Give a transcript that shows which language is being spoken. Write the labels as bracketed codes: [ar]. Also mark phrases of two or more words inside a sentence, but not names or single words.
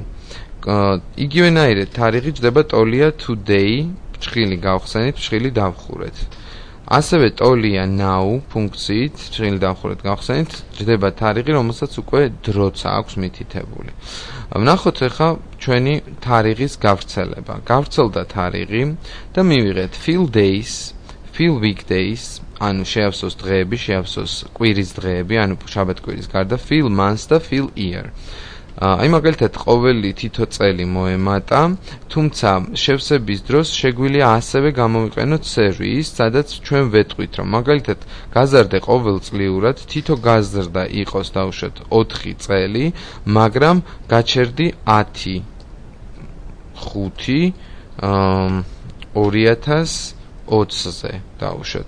[ka] იგივენაირად თარიღი ჯდება ტოლია today, ფრჩხილი გავხსენით, ფრჩხილი დავხურეთ. ასევე ტოლია now ფუნქციით, ფრჩხილი დავხურეთ გავხსენით, ჯდება თარიღი, რომელსაც უკვე დროც აქვს მითითებული. ვნახოთ ახლა ჩვენი თარიღის გავრცელება. გავრცელდა თარიღი და მივიღეთ [en] fill days, fill weekdays, [ka] ანუ შეავსოს დღეები, შეავსოს კვირის დღეები, ანუ შაბათ-კვირის გარდა [en] fill months [ka] და [en] fill year. [ka] აი მაგალითად ყოველი თითო წელი მოემატა, თუმცა შევსების დროს შეგვიძლია ასევე გამოვიყენოთ series, სადაც ჩვენ ვეტყვით, რომ მაგალითად გაზარდე ყოველწლიურად თითო გაზრდა იყოს დავუშვათ 4 წელი, მაგრამ გაჩერდი 10 5 2020-ზე დავუშვათ.